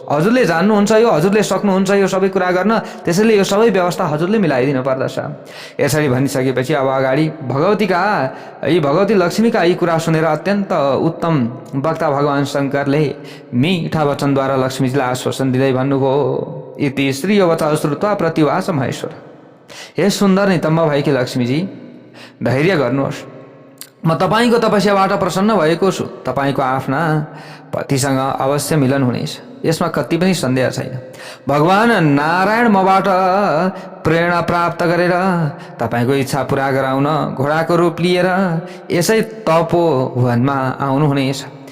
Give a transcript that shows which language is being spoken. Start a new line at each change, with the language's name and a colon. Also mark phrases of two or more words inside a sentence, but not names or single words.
Nepali: हजुरले जान्नुहुन्छ यो, हजुरले सक्नुहुन्छ यो सबै कुरा गर्न, त्यसैले यो सबै व्यवस्था हजुरले मिलाइदिनु पर्दछ। यसरी भनिसकेपछि अब अगाडि भगवती लक्ष्मीका यी कुरा सुनेर अत्यन्त उत्तम वक्ता भगवान शङ्करले मीठा वचनद्वारा लक्ष्मीजीलाई आश्वासन दिँदै भन्नुभयो,
Sanskrit: इति श्री वचन श्रुत्वा प्रतिवास महेश्वर।
Nepali: हे सुन्दर नितम्ब भएकी लक्ष्मीजी, धैर्य गर्नुहोस्, म तपाईँको तपस्याबाट प्रसन्न भएको छु। तपाईँको आफ्ना पतिसँग अवश्य मिलन हुनेछ, यसमा कति पनि सन्देह छैन। भगवान नारायण मबाट प्रेरणा प्राप्त गरेर तपाईँको इच्छा पुरा गराउन घोडाको रूप लिएर यसै तपोवनमा आउनुहुनेछ।